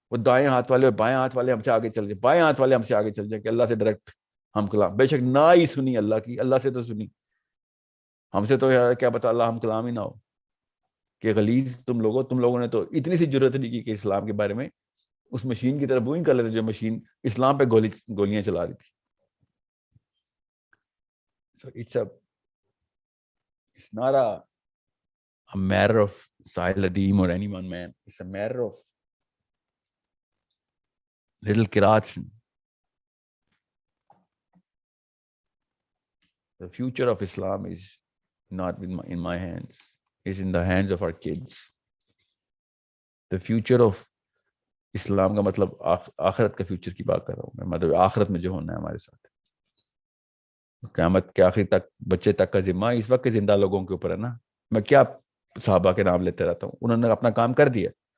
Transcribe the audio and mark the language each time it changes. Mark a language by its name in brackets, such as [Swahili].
[Urdu] وہ دائیں ہاتھ والے اور بائیں ہاتھ والے ہم سے آگے چل جائیں, بائیں ہاتھ والے ہم سے آگے چل جائیں کہ اللہ سے ڈائریکٹ ہم کلام, بے شک نہ ہی سنی اللہ کی, اللہ سے تو سنی, ہم سے تو یار کیا پتا اللہ ہم کلام ہی نہ ہو. کہ غلیظ تم لوگوں نے تو اتنی سی جرت نہیں کی کہ اسلام کے بارے میں اس مشین کی طرف بوئنگ کر لیتے جو مشین اسلام پہ گولیاں چلا رہی تھی. [English] So it's not a matter of Sahil Adeem or any one man. It's a matter of little Kirats. The future of Islam is not in my hands. It's in the hands of our kids. The future of [Urdu] اسلام کا مطلب آخرت کا future کی بات کر رہا ہوں میں, مطلب آخرت میں جو ہونا ہے ہمارے ساتھ, قیامت کے آخر تک بچے تک کا ذمہ اس وقت کے زندہ لوگوں کے اوپر ہے نا. میں کیا صحابہ کے نام لیتے رہتا ہوں, انہوں نے اپنا کام کر دیا.